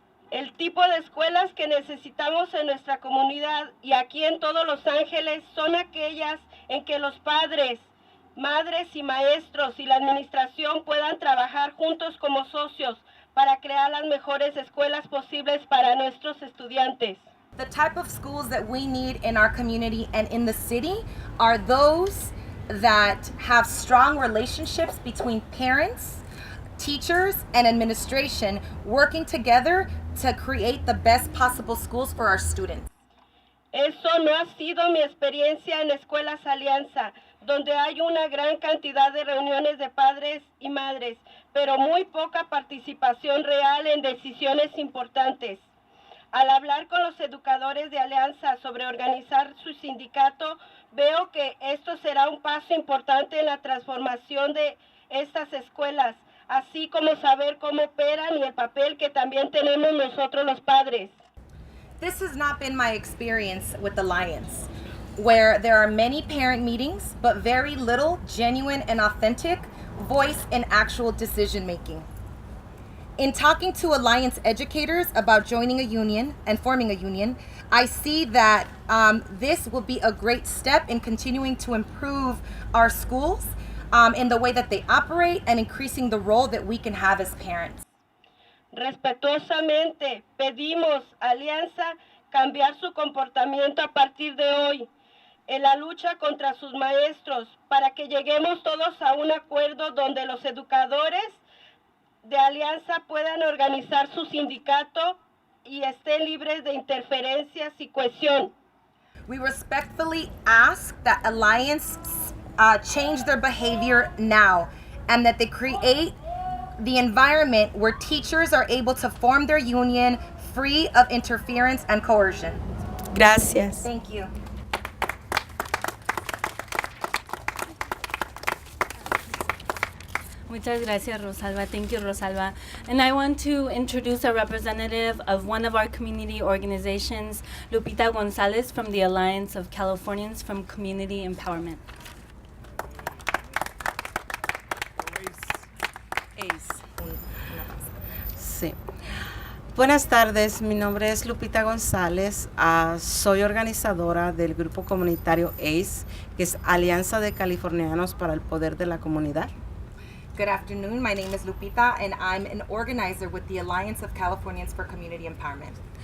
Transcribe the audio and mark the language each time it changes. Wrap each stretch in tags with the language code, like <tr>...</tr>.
<es>El tipo de escuelas que necesitamos en nuestra comunidad y aquí en todos Los Ángeles son aquellas en que los padres, madres y maestros y la administración puedan trabajar juntos como socios para crear las mejores escuelas posibles para nuestros estudiantes.</es> <en>The type of schools that we need in our community and in the city are those that have strong relationships between parents, teachers, and administration working together to create the best possible schools for our students.</en> <es>Eso no ha sido mi experiencia en Escuelas Alianza, donde hay una gran cantidad de reuniones de padres y madres, pero muy poca participación real en decisiones importantes. Al hablar con los educadores de Alianza sobre organizar su sindicato, veo que esto será un paso importante en la transformación de estas escuelas, así como saber cómo operan y el papel que también tenemos nosotros los padres.</es> <en>This has not been my experience with Alliance, where there are many parent meetings, but very little genuine and authentic voice in actual decision making. In talking to Alliance educators about joining a union and forming a union, I see that this will be a great step in continuing to improve our schools in the way that they operate and increasing the role that we can have as parents.</en> <es>Respetuosamente pedimos a Alianza cambiar su comportamiento a partir de hoy en la lucha contra sus maestros para que lleguemos todos a un acuerdo donde los educadores de Alianza puedan organizar su sindicato y estén libres de interferencias y cohesión.</es> <en>We respectfully ask that Alliance change their behavior now and that they create the environment where teachers are able to form their union free of interference and coercion.</en> <es>Gracias.</es> <en>Thank you.</en> <es>Muchas gracias, Rosalba.</es> <en>Thank you, Rosalba. And I want to introduce a representative of one of our community organizations, Lupita Gonzalez from the Alliance of Californians for Community Empowerment.</en> <es>Sí. Buenas tardes, mi nombre es Lupita González, soy organizadora del grupo comunitario ACE, que es Alianza de Californianos para el Poder de la Comunidad.</es> <en>Good afternoon. My name is Lupita and I'm an organizer with the Alliance of Californians for Community Empowerment.</en>